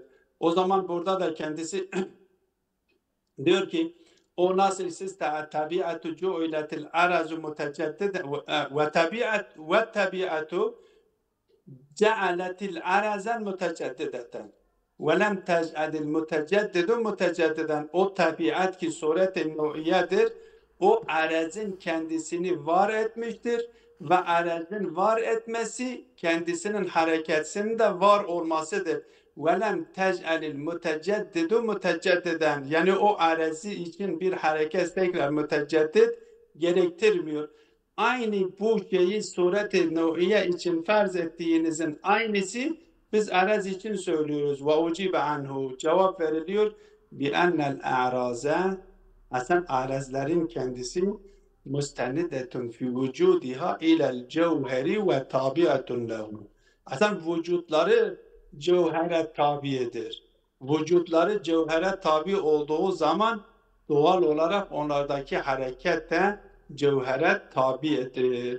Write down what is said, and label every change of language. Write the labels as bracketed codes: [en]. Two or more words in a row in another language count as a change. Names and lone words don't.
[tr] O zaman burada da kendisi diyor ki o nasıl siz [ar] الطبيعة جعلت الأعراض متجددة و الطبيعة جعلت الأعراض متجددة و لم تجعل المتجدد متجددا. [tr] O tabiat ki suret-i nev'iyedir, o arazın kendisini var etmiştir ve arazın var etmesi kendisinin hareketinin de var olmasıdır. [ar] وَلَمْ تَجْعَلِ الْمُتَجَدِّدُ مُتَجَدِّدًا. [tr] Yani o arazi için bir hareket tekrar müteceddit gerektirmiyor. Aynı bu şeyi suret-i nev'iye için farz ettiğinizin aynısı biz araz için söylüyoruz. [ar] وَاُجِبَ عَنْهُ. [tr] Cevap veriliyor. [ar] بِأَنَّ الْاَعْرَازَ. [tr] Aslında arazlerin kendisi [ar] مستندة في وجودها إلى الجوهر و تابعة له. [tr] Aslında vücutları cevhere tabidir. Vücutları cevhere tabi olduğu zaman doğal olarak onlardaki hareket de cevhere tabidir.